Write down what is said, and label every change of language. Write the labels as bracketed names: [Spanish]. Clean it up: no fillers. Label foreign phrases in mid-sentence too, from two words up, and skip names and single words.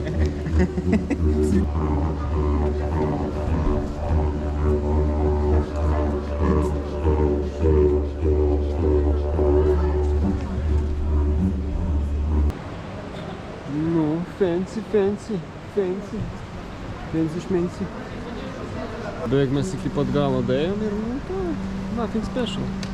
[English] Ну, fancy šmensi. [Lithuanian] Beveik mes iki pat galo daėjom ir nu, to, [English] nothing special.